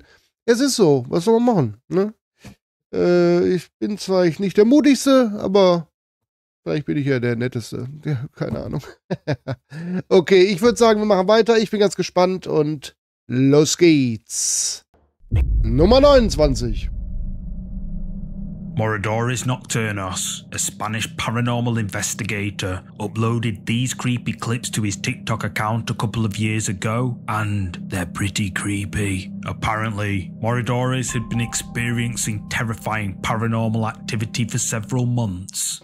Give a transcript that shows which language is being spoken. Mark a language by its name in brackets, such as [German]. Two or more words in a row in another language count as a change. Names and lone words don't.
[German] Es ist so. Was soll man machen, ne? Ich bin zwar nicht der mutigste, aber vielleicht bin ich ja der netteste. Ja, keine Ahnung. Okay, ich würde sagen, wir machen weiter. Ich bin ganz gespannt und los geht's. Nummer 29. [English] Moradores Nocturnos, a Spanish paranormal investigator, uploaded these creepy clips to his TikTok account a couple of years ago, and they're pretty creepy. Apparently, Moradores had been experiencing terrifying paranormal activity for several months.